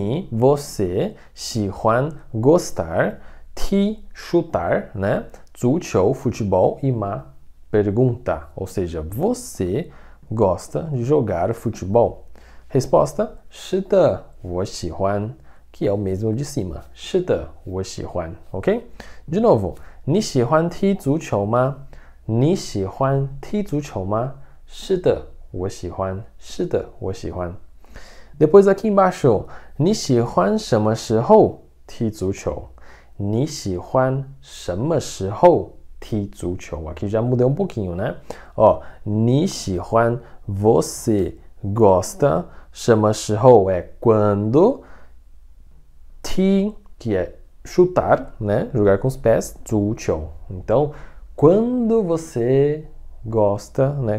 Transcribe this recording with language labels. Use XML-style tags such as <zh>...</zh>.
<pt>Você, 喜欢 gostar, 踢 chutar, né? 足球 futebol e ma pergunta, ou seja, você gosta de jogar futebol? Resposta,</pt> <zh>是的，我喜欢,</zh> <pt>que é o mesmo de cima.</pt> <zh>是的，我喜欢, ok?</zh> <pt>De novo,</pt> <zh>你喜欢踢足球吗? 你喜欢踢足球吗?是的，我喜欢。是的，我喜欢。</zh> <pt>Depois aqui embaixo,</pt> <zh>你喜欢什么时候踢足球? 你喜欢什么时候踢足球?</zh> <pt>Aqui já mudei um pouquinho, né? Ó, 你喜欢 você gosta, 什么时候 é quando, 踢 que é chutar, né? Jogar com os pés, 足球. Então, quando você gosta, né?</pt>